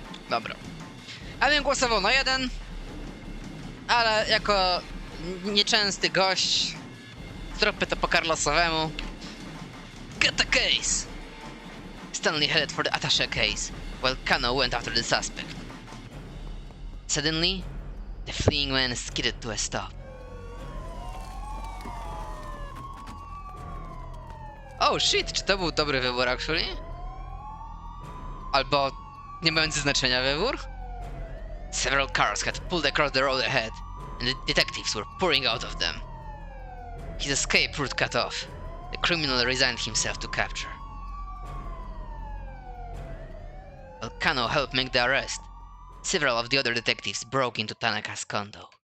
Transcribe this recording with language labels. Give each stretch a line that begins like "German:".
Polish: Dobra. Ja bym głosował na 1, ale jako nieczęsty gość zróbmy to po Carlosowemu.
English: Get the case! Stanley headed for the attaché case, while Kano went after the suspect. Suddenly, the fleeing man skidded to a stop. Oh shit,
Polish: czy to był dobry wybór actually? Albo nie mający znaczenia wybór?
English: Several cars had pulled across the road ahead, and the detectives were pouring out of them. His escape route cut off. The criminal resigned himself to capture. While Kano helped make the arrest, several of the other detectives broke into Tanaka's condo.